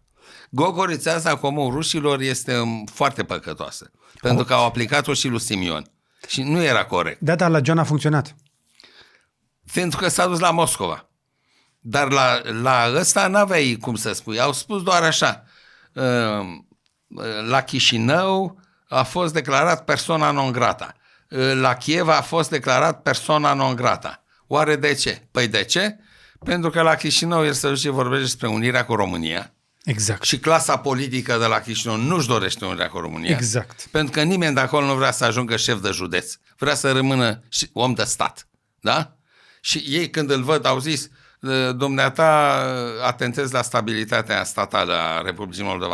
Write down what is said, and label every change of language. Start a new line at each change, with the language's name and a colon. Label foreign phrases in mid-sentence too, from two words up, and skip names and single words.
Romanian: Gogorița asta cu omul rușilor este foarte păcătoasă, pentru că au aplicat-o și lui Simion. Și nu era corect. Da, dar la John a funcționat. Pentru că s-a dus la Moscova. Dar la ăsta n-aveai cum să spui. Au spus doar așa. La Chișinău a fost declarat
Latin: persona non grata.
Romanian: La Kiev a fost declarat
Latin: persona non grata.
Romanian: Oare de ce? Păi de ce? Pentru că la Chișinău el se duce vorbește despre unirea cu România. Exact. Și clasa politică de la Chișinău nu-și dorește unirea cu România. Exact. Pentru că nimeni de acolo nu vrea să ajungă șef de județ. Vrea să rămână om de stat. Da? Și ei când îl văd au zis: dumneata atentezi la stabilitatea statală a Republicii Moldova.